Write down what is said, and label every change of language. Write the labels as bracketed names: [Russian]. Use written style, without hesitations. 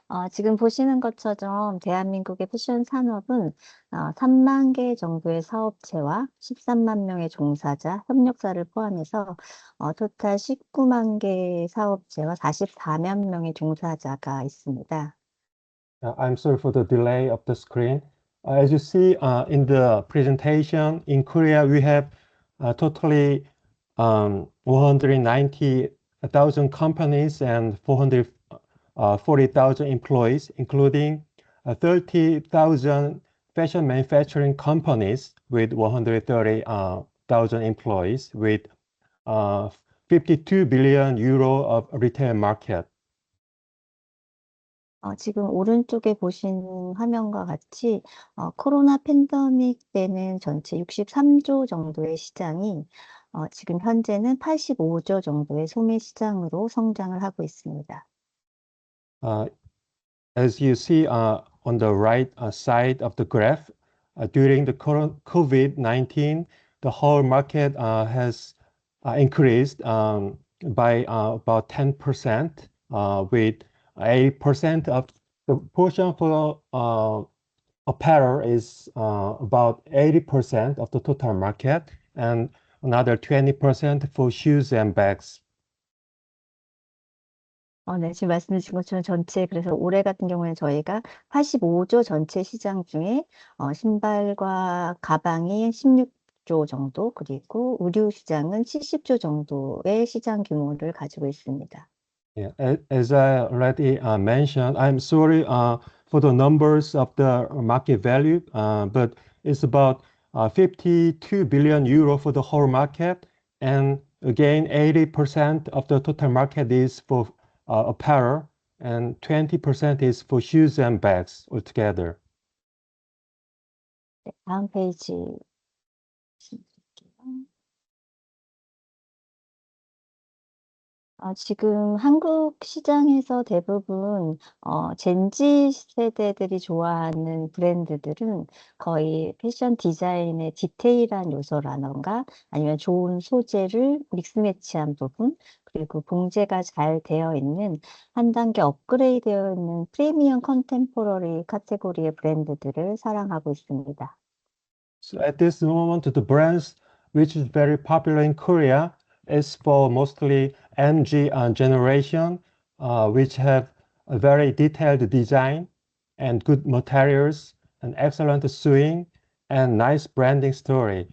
[Korean] 지금 보시는 것처럼 대한민국의 패션 산업은 3만 개 정도의 사업체와 13만 명의 종사자, 협력사를 포함해서 토탈 19만 개의 사업체와 44만 명의 종사자가 있습니다. [English] I'm sorry for the delay of the screen. As you see in the presentation, in Korea we have totally 190,000 companies and 440,000 employees, including 30,000 fashion manufacturing companies with 130,000 employees with 52 billion euro of retail market. [Korean] 지금 오른쪽에 보신 화면과 같이 코로나 팬데믹 때는 전체 63조 정도의 시장이 지금 현재는 85조 정도의 소매 시장으로 성장을 하고 있습니다. [English] As you see on the right side of the graph, during the COVID-19, the whole market has increased by about 10%, with 80% of the portion for apparel is about 80% of the total market, and another 20% for shoes and bags. [Korean] 네, 지금 말씀 주신 것처럼 전체, 그래서 올해 같은 경우에는 저희가 85조 전체 시장 중에 신발과 가방이 16조 정도, 그리고 의류 시장은 70조 정도의 시장 규모를 가지고 있습니다. [English] Yeah, as I already mentioned, I'm sorry for the numbers of the market value, but it's about 52 billion euro for the whole market, and again, 80% of the total market is for apparel, and 20% is for shoes and bags altogether. [Korean] 네, 다음 페이지. 지금 한국 시장에서 대부분 젠지 세대들이 좋아하는 브랜드들은 거의 패션 디자인의 디테일한 요소라던가 아니면 좋은 소재를 믹스매치한 부분, 그리고 봉제가 잘 되어 있는 한 단계 업그레이드 되어 있는 프리미엄 컨템포러리 카테고리의 브랜드들을 사랑하고 있습니다. [English] So at this moment, the brands which is very popular in Korea is for mostly MG generation, which have a very detailed design and good materials and excellent sewing and nice branding story.